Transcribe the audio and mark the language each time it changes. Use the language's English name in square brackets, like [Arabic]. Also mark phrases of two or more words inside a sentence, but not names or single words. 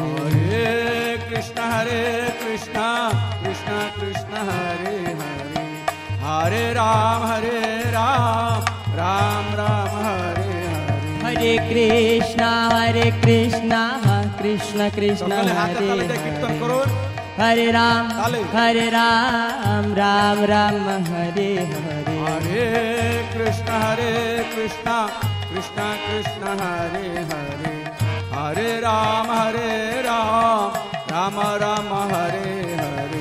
[Sanskrit] Hare Krishna Krishna Krishna Hare Hare Hare Ram Ram Hare Hare Hare Krishna Krishna Krishna [Bangla] সকলে হাতে [Sanskrit] Hare [Bangla] তালি দিয়ে কীর্তন [Sanskrit] Hare [Bangla] করুন [Sanskrit] Hare Ram [Bangla] তালি [Sanskrit] Ram Hare Hare Hare Krishna Krishna Krishna Hare Hare Hare Ram Rama Hare Hare